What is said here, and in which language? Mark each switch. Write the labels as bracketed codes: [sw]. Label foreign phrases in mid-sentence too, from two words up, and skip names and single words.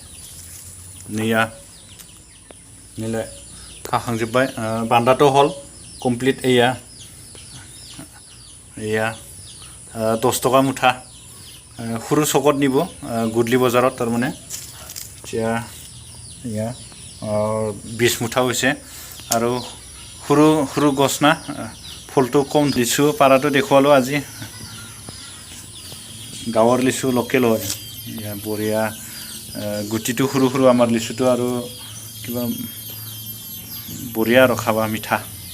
[brx] निलाय खाखांजोब्बाय बान्दाथ' [as] হ'ল কমপ্লিট এয়া 10 টকা মুঠা सৰু চকত নিব গুডলি বজাৰত তাৰমানে এতিয়া এয়া 20 মুঠা হৈছে আৰু সৰু গছ না ফলটো কম লিচু পাৰাটো দেখুৱালো আজি গাঁৱৰ লিচু লোকেল হয় ইয়া বঢ়িয়া গুটিটো সৰু আমাৰ লিচুটো আৰু কিবা [brx] बरिया आरो खाबा मिठा